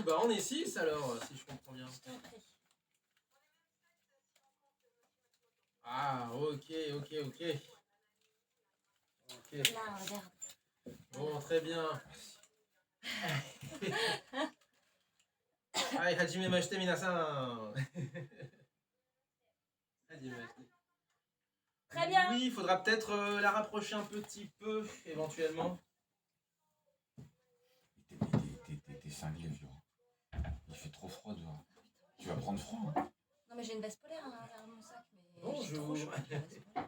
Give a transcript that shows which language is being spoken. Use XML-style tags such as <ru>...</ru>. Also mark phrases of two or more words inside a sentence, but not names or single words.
<fr>coup, bah on est 6 alors, si je comprends bien. Je t'en prie. Ah, ok. Là, regarde. Bon, très bien. Aïe,</fr> <ja>はじめまして皆さん. はじめまして.</ja> <fr>Très bien. Oui, il faudra peut-être la rapprocher un petit peu, éventuellement. T'es cinglé, vieux. Il fait trop froid dehors. Tu vas prendre froid, hein. Non mais j'ai une veste polaire derrière mon sac. Mais Bonjour. j'ai trop chaud avec la veste polaire.</fr>